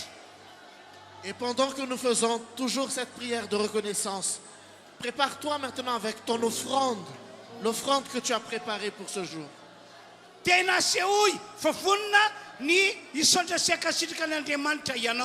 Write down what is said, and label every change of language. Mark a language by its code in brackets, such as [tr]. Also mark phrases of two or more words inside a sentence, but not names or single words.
[fr] Et pendant que nous faisons toujours cette prière de reconnaissance, prépare-toi maintenant avec ton offrande, l'offrande que tu as préparée pour ce jour. [mg] tena sehoy fa vonona ny hisaondrasiaka sitraka an'Andriamanitra ianao.